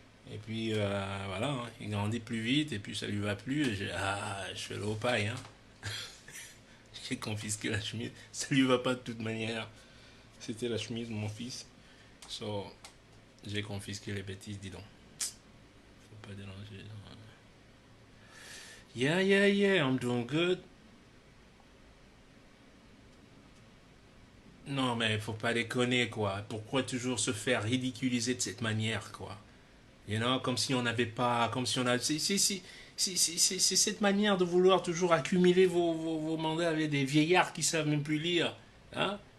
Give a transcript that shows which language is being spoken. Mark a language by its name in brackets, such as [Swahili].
[French] Et puis voilà, hein, il grandit plus vite et puis ça lui va plus. Et je fais le haut paille. Hein. J'ai confisqué la chemise. Ça lui va pas de toute manière. C'était la chemise de mon fils. So, j'ai confisqué les bêtises, dis donc. Faut pas déranger. [English] Yeah, yeah, yeah, I'm doing good. [French] Non, mais faut pas déconner, quoi. Pourquoi toujours se faire ridiculiser de cette manière, quoi? [English] You know, [French] comme si on n'avait pas, comme si on a, c'est cette manière de vouloir toujours accumuler vos mandats avec des vieillards qui savent même plus lire, hein?